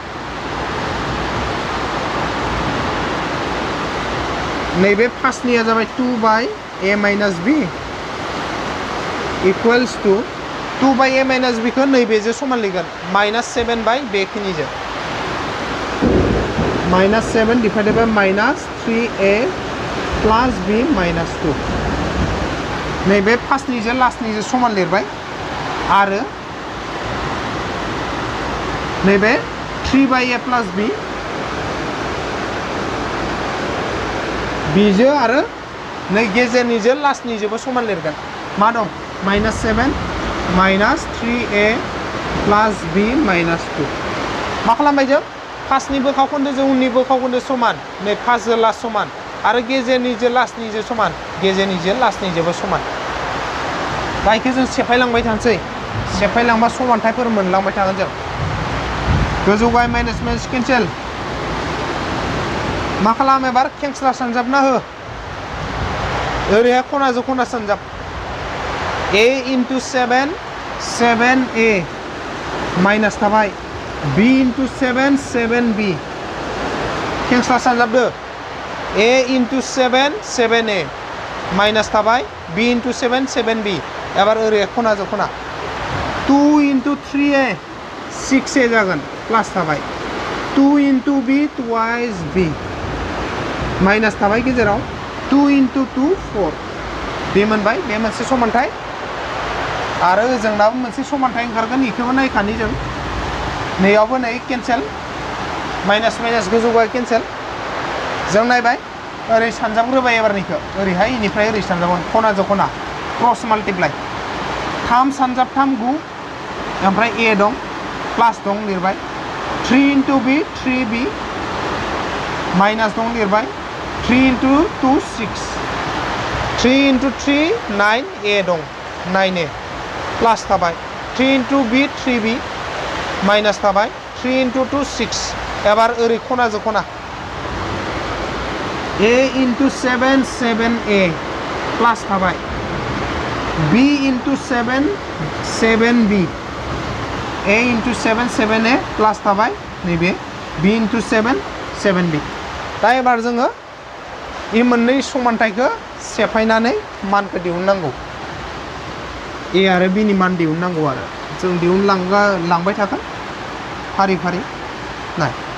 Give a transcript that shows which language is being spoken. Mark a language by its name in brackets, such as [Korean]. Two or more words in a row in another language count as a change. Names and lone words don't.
[Bodo] नैबे फार्स्टनिया जाबाय [English] 2 by a minus b equals to 2 by a minus b [Bodo] खौ नैबेजों समान लिरगोन -7 by बेखिनिजों [English] -7 divided by -3a plus b -2 [Bodo] नैबे फार्स्टनिजों लास्टनिजों समान लिरबाय आरो नैबे [English] 3 by a plus b [Bodo] बिजों आरो नै गेजेरनिजों लास्टनिजोंबो समान लिरगोन मा दं -7 -3a [English] plus b [Bodo] -2 मा खालामबाय जों फार्स्टनि बोखावखोन्दोजों उननि बोखावखोन्दो समान नै फार्स्टजों लास्ट समान आरो गेजेरनिजों लास्टनिजों समान गेजेरनिजों लास्टनिजोंबो समान बाइखौ जों सेफायलांबाय थानोसै सेफायलांबा समानथायफोर मोनलांबाय थागोन जों गोजौ गाहाय [English] minus cancel [Bodo] मा खालाम एबार खेंस्ला सानजाबना हो ओरैहाय खनाजों खना सानजाब [English] a into 7 7a [Bodo] माइनास थाबाय [English] b into 7 7b [Bodo] खेंस्ला सानजाबदो [English] a into 7 7a [Bodo] माइनास थाबाय [English] b into 7 7b [Bodo] एबार ओरै खनाजों खना [English] 2 into 3a 6a [Bodo] जागोन प्लास थाबाय [English] 2 into b twice b [Bodo] माइनास थाबाय गेजेराव [English] 2 into 2 4 [Bodo] बे मोनबाय बे मोनसे समानथाय आरो जोंनाबो मोनसे समानथाय ओंखारगोन इखौबो नायखानि जों नैयावबो नै केन्सेल [English] minus minus [Bodo] गोजौगा केन्सेल जों नायबाय ओरै सानजाबग्रोबाय एबारनिखौ ओरैहाय इनिफ्राय ओरै सानजाबगोन खनाजों खना [English] cross multiply [Bodo] 3 सानजाब 3 9 ओमफ्राय a दं प्लास दं लिरबाय [English] 3 into b 3b [Bodo] माइनास दं लिरबाय [English] 3 into 2 6 3 into 3 9 [Bodo] a दं 9a प्लास थाबाय [English] 3 into b 3b [Bodo] माइनास थाबाय [English] 3 into 2 6 [Bodo] एबार ओरै खनाजों खना [English] a into 7 7a [Bodo] प्लास थाबाय [English] b into 7 7b a into 7 7a [Bodo] प्लास थाबाय नैबे [English] b into 7 7b [Bodo] दा एबार जोङो इ मोननै समानथायखौ सेफायनानै मानखौ दिहुननांगौ a आरो b नि मान दिहुननांगौ आरो जों दिहुनलांबाय थागोन फारि फारि नाय